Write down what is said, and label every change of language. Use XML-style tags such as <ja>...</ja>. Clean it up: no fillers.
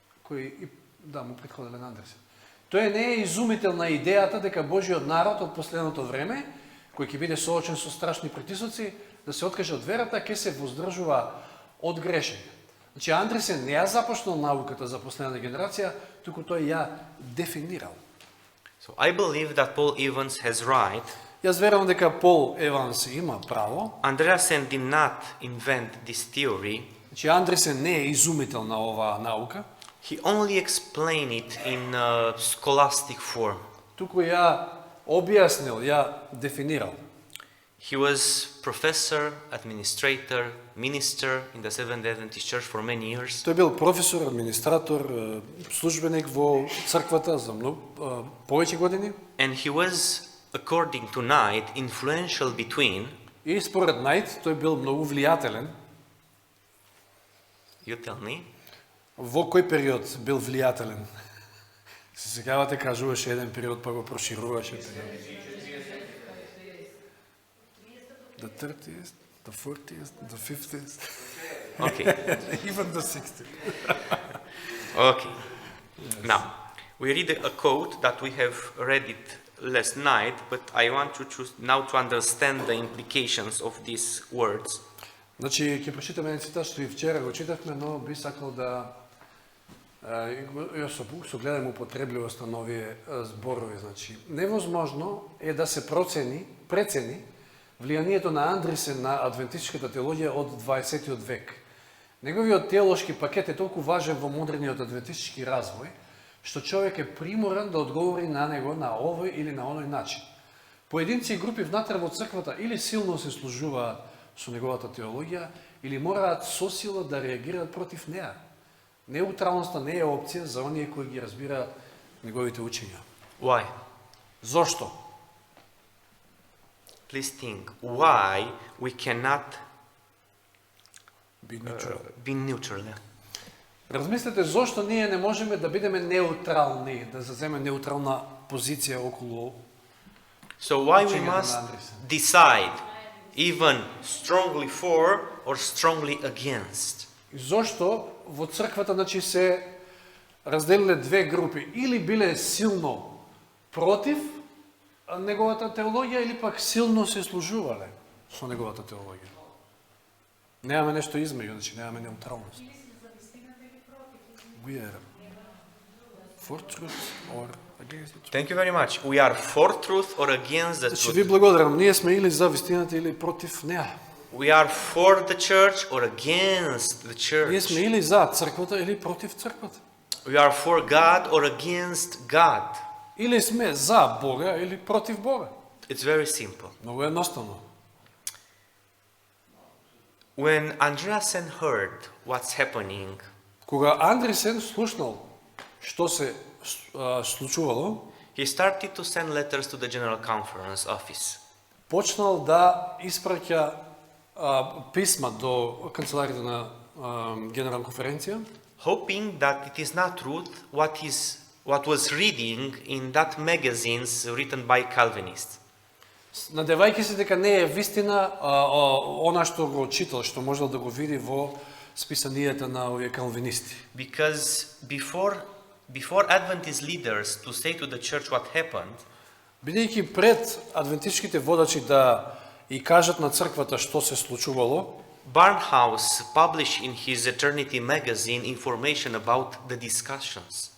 <mk>Му претходеле на Андресен. Тоа не е изумителна идејата дека Божиот народ од последното време, кој ќе биде соочен со страшни притисоци, да се откаже од верата, ќе се воздржува од грешење. Значи, Андресен не ја започнал науката за последната генерација, туку тој ја дефинирал.</mk> <en>So I believe that Paul Evans has right.</en> <mk>Јас верувам дека Пол Еванс има право.</mk> <en>Andreasen did not invent this theory.</en> <mk>Значи, Андресен не е изумител на оваа наука.</mk> <en>He only explained it in a scholastic form.</en> <mk>Туку ја објаснил, ја дефинирал.</mk> <en>He was professor, administrator, minister in the Seventh Adventist Church for many years.</en> <mk>Тој бил професор, администратор, службеник во црквата за повеќе години.</mk> <en>And he was, according to Knight, influential between.</en> <mk>И според Најт, тој бил многу влијателен.</mk> <en>You tell me.</en> <mk>Во кој период бил влијателен? Се сеќавате, кажуваше еден период, па го прошируваше период.</mk> <en>The 30th, the 40th, the 50th. Okay. Even the 60th. Okay. Yes. Now, we read a quote that we have read it last night, but I want to choose now to understand the implications of these words.</en> <mk>Значи, ќе прочитаме еден цитат што и вчера го читавме, но би сакал да со гледам употребливост на овие зборови. Значи, невозможно е да се прецени влијанието на Андресен на адвентистичката теологија од 20 век. Неговиот теолошки пакет е толку важен во модерниот адвентистички развој, што човек е приморан да одговори на него на овој или на оној начин. Поединци и групи внатре во црквата или силно се служуваат со неговата теологија, или мораат со сила да реагираат против неа. Неутралноста не е опција за оние кои ги разбираат неговите учења.</mk> <en>Why?</en> <mk>Зошто?</mk> <en>Please think. Why we cannot be neutral?</en> <mk>Размислете зошто ние не можеме да бидеме неутрални, да заземеме неутрална позиција околу.</mk> <en>So why we must decide even strongly for or strongly against?</en> <mk>Зошто во црквата значи се разделиле две групи, или биле силно против неговата теологија или пак силно се служувале со неговата теологија. Немаме нешто измеѓу, значи немаме неутралност.</mk> <en>We are For truth or against the truth. Thank you very much. We are for truth or against the</en> <mk>Значи ви</mk> <en>truth.</en> <mk>благодарам. Ние сме или за вистината или против нея.</mk> <en>We are for the church or against the</en> <mk>Ние сме</mk> <en>church.</en> <mk>или за църквата или против църквата.</mk> <en>We are for God or against God.</en> <mk>Или сме за Бога или против Бога.</mk> <en>It's very simple.</en> <mk>Много едноставно.</mk> <en>When Andreasen heard what's happening,</en> <mk>Кога Андресен слушнал што се случувало,</mk> <en>he started to send letters to the General Conference office.</en> <mk>почнал да испраќа писма до канцеларията на Генерална конференција,</mk> <en>Hoping that it is not truth what was reading in that magazines written by Calvinists.</en> <mk>надевајќи се дека не е вистина она што го читал, што можел да го види во списанијата на овие калвинисти.</mk> <en>Because before Adventist leaders to say to the church what happened,</en> <mk>Бидејќи пред адвентичките водачи да и кажат на црквата што се случувало,</mk> <en>Barnhouse published in his Eternity magazine information about the discussions.</en>